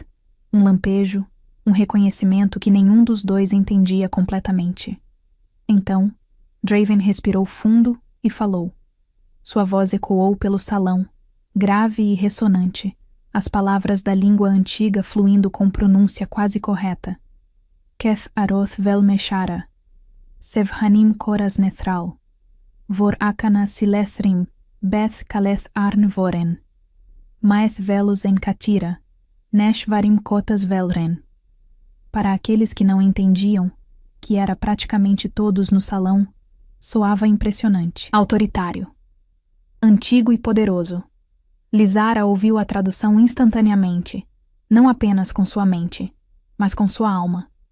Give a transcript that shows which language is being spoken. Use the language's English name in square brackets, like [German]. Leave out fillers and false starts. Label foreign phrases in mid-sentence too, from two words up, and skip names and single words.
[Portuguese] Um lampejo, um reconhecimento que nenhum dos dois entendia completamente. Então, Draven respirou fundo e falou. Sua voz ecoou pelo salão, grave e ressonante, as palavras da língua antiga fluindo com pronúncia quase correta. Keth Aroth Vel Meshara, Sevhanim Koras Nethral, Vor Akana Silethrim, Beth Kaleth Arn Voren, Maeth Velus en Katira, Nesh Varim Kotas Velren. Para aqueles que não entendiam, que era praticamente todos no salão, soava impressionante, autoritário, antigo e poderoso. Lysara ouviu a tradução instantaneamente, não apenas com sua mente, mas com sua alma.